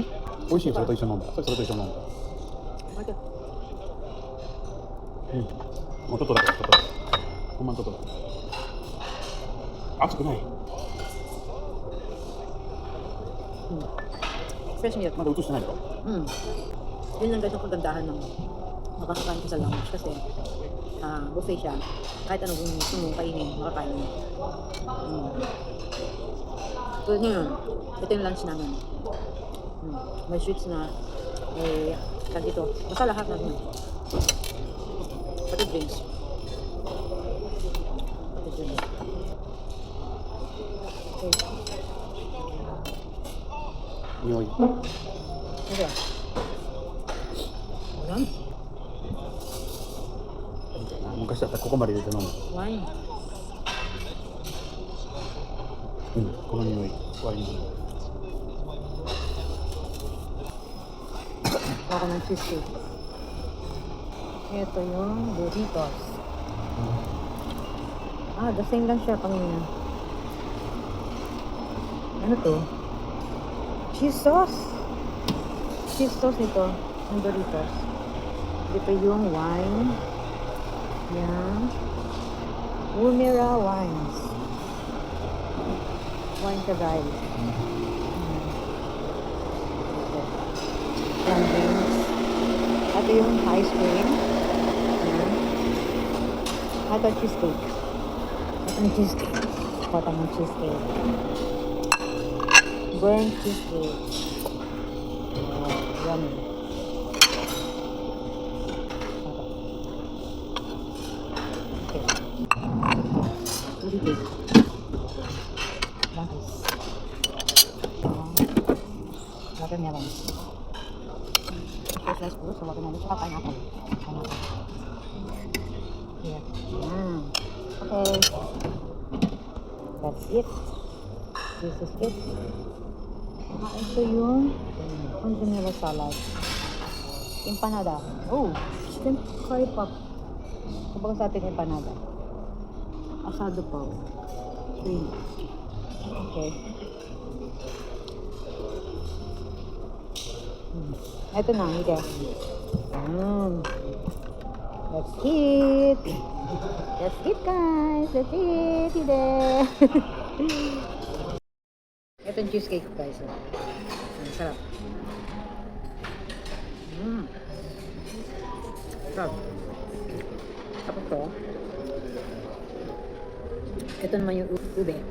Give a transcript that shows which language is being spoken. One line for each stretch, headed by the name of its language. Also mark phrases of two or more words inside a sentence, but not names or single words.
Japanese: 美味しいよ、それと一緒に飲んだ。それと一緒に飲んだ。待って。うん。もうちょっとだけ、ちょっとだけ。ほんまにちょっとだけ。熱くない？
English: Fresh milk.
Japanese: まだ映してないだろ？
Filipino: Yun lang guys ang kagandahan ng makakakain ka sa lounge kasi buffet siya. Kahit anong gusto mo kainin, makakain mo. Tulad ngayon, ito yung lunch namin. May sweets na, may tag ito. Basta lahat na rin. Pati drinks. Pati drinks. Okay.
Japanese: 匂い。
Filipino: Ano ba? Alam?
Japanese: 昔だったらここまで入れて飲む。 Wine. うん、この匂い。ワインの匂い。
Filipino: Ako ng cheesecake. Ito yung burritos.
English: The same
Filipino: lang siya kanina. Ano to?
English: Cheese sauce. Cheese sauce
Filipino: nito. Ang burritos. Dito yung wine. Yan. Umira wines. Wine ka guys. Yan drinks. Ito yung ice cream. Yan. Ito cheesecake. Ito yung cheesecake. Ito yung cheesecake.
English: Burnt cheesecake. Yummy. Okay. Really good. Nice.
Filipino: Watermelon. Slice po sa watermelon. Tsaka pineapple. Here. Yan. Okay.
English: That's it. This is it.
Filipino: Ito yung
English: vanilla salad. Empanada. Oh, shrimp curry pop.
Filipino: Kumbaga sa atin empanada. Asado pa. Shrimp. Okay. Ito na, hindi.
English: That's it. That's it guys. That's it.
Filipino: Hindi. Ito yung cheesecake guys. Ang sarap. Sarap. Tapos to. Ito naman yung ube.